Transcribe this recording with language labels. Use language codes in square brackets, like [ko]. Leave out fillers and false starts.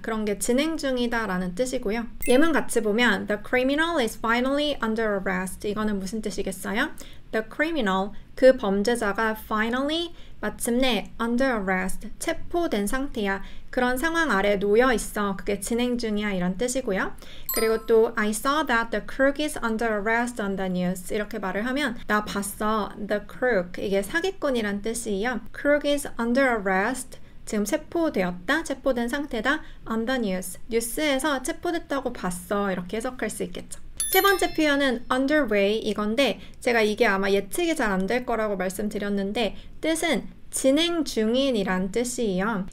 [ko] 그런 게 진행 중이다라는 뜻이고요. 예문 같이 보면 [en] The criminal is finally under arrest [ko] 이거는 무슨 뜻이겠어요? [en] The criminal [ko] 그 범죄자가 finally 마침내 [en] under arrest [ko] 체포된 상태야. 그런 상황 아래 놓여 있어. 그게 진행 중이야 이런 뜻이고요. [en] 그리고 또 I saw that the crook is under arrest on the news [ko] 이렇게 말을 하면 나 봤어. [en] The crook [ko] 이게 사기꾼이란 뜻이에요. [en] crook is under arrest [ko] 지금 체포되었다, 체포된 상태다. [en] on the news [ko] 뉴스에서 체포됐다고 봤어 이렇게 해석할 수 있겠죠. 세 번째 표현은 underway 이건데 제가 이게 아마 예측이 잘 안 될 거라고 말씀드렸는데 뜻은 진행 중인이란 뜻이에요.